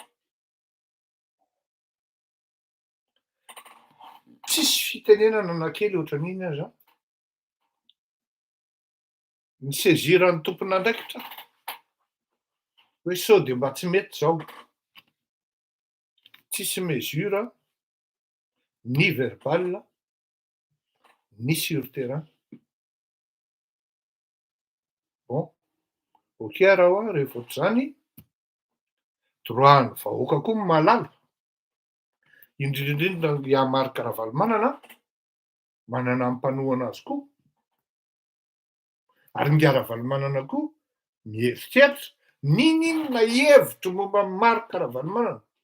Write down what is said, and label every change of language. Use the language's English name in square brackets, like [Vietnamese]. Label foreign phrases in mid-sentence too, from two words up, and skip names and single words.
[Malagasy] Tsisy fitenenana anakely ohatran'iny aza. Ny saisiran'ny tompon'andraikitra hoe sao de mba tsy mety zao. [French] Tsisy mesure ni verbal ni sur terrain. [Malagasy] Bon, ok raha rehefa ohatr'izany, droit-ny vahoaka koa ny mahalala, indrindrindrindra i Marc Ravalomanana manana ny mpanohana azy koa, ary ngy Ravalomanana koa mieritreritra ninona hevitro momba Marc Ravalomanana.